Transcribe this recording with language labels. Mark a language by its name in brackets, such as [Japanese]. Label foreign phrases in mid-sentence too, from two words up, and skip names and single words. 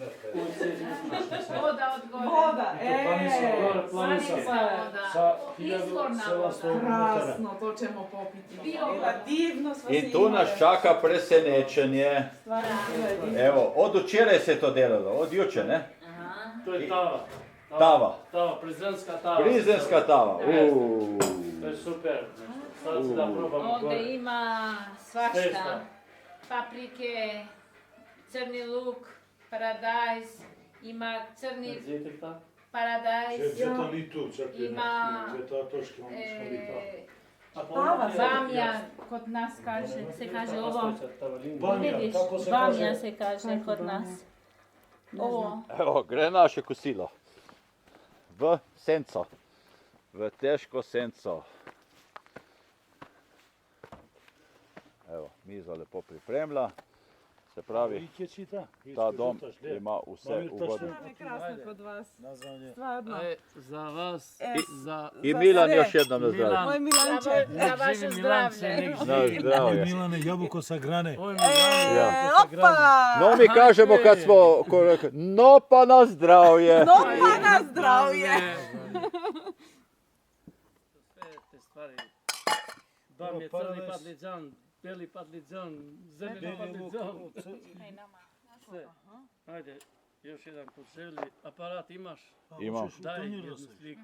[Serbian] Voda od gore. Voda, Planinska voda. Izvorna voda. Krasno, to ćemo popiti. Divno smo [Slovenian] I tu nas čaka presenečenje. [Serbian] Stvarno, to je divno. Evo, od učeraj se to delalo, od juče, ne? To je tava. Tava. Tava, prizrenska tava. Prizrenska tava. To je super. Sad se da probamo Ovdje gore. ima Svašta. svašta. Paprike, crni luk, paradajz, ima crni Vidite ta? paradajz, [Slovenian] Če to ni tu, čakaj. [Serbian] ima [Slovenian] Če to točke imamo [Serbian] bamja, kod nas se kaže ovo. Bamja, Vidiš, kako se bamja kaže? se kaže kod nas. Ovo. Evo, [Slovenian] gre naše kosilo. V senco. V težko senco. [Serbian] Evo, miza lepo pripremila. [Slovenian] Se pravi, ta dom ima vse ugodno. [Serbian] Krasno kod vas. Nazvanje. Stvarno. Za vas, za... I Milan još jednom na zdravlje. Moj Milanče. Za vaše zdravlje. Na zdravlje. Milane, jabuko sa grane. Opa! No mi kažemo kad smo, [Slovenian] no pa na zdravje. No pa na zdravje. [Serbian] Sve te stvari. Dom je crni padliđan, beli padliđan, zeleni padliđan. Sve. Ajde, još jedan put želi. Aparat imaš? Imam. Daj jednu sliku.